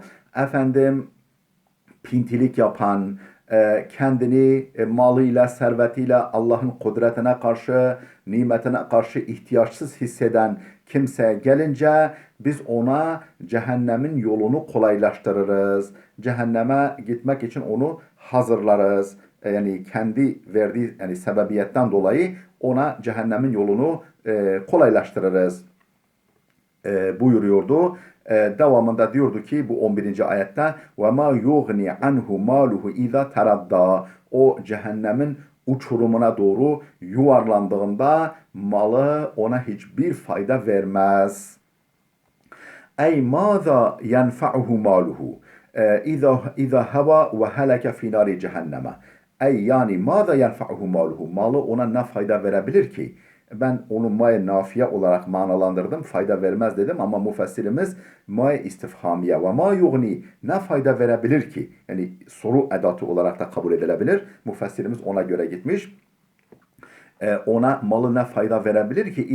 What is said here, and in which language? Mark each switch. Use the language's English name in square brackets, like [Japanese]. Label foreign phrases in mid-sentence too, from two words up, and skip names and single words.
[Turkish] Efendim, pintilik yapan, kendini malıyla, servetiyle Allah'ın kudretine karşı, nimetine karşı ihtiyaçsız hisseden kimseye gelince biz ona cehennemin yolunu kolaylaştırırız. Cehenneme gitmek için onu hazırlarız. Yani kendi verdiği sebebiyetten dolayı ona cehennemin yolunu kolaylaştırırız buyuruyordu. Devamında diyordu ki bu 11. ayette [Arabic] وَمَا يُغْنِ عَنْهُ مَالُهُ اِذَا تَرَدَّى [Turkish] O cehennemin uçurumuna doğru yuvarlandığında malı ona hiçbir fayda vermez. [Arabic] Ey مَاذَا يَنْفَعُهُ مَالُهُ اِذَا هَوَى وَهَلَكَ فِي نَارِ cehenneme. [Turkish] Ey yani [Arabic] مَاذَا يَنْفَعُهُ مَالُهُ [Turkish] Malı ona ne fayda verebilir ki? Ben onu maye nafiye olarak manalandırdım. Fayda vermez dedim ama müfessirimiz maye istifhamiye ve [Arabic] ما يغني [Turkish] ne fayda verebilir ki? Yani soru edatı olarak da kabul edilebilir. Müfessirimiz ona göre gitmiş. Ona malı ne fayda verebilir ki?